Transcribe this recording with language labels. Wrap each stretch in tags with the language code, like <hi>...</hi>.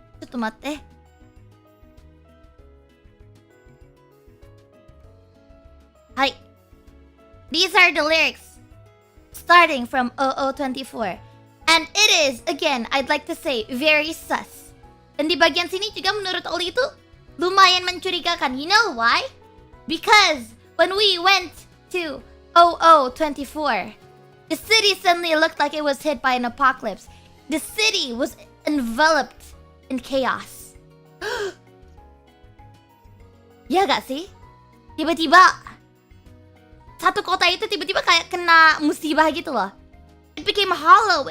<en>Tumate. Hi. These are the lyrics starting from 0024. And it is, again, I'd like to say, very sus.</en> <id>Dan di bagian sini juga menurut Oli itu lumayan mencurigakan.</id> <en>You know why? Because when we went to 0024, the city suddenly looked like it was hit by an apocalypse. The city was enveloped in chaos.</en> <id>Ya gak sih? Tiba-tiba satu kota itu tiba-tiba kayak kena musibah gitu loh.</id> <en>It became hollow.</en>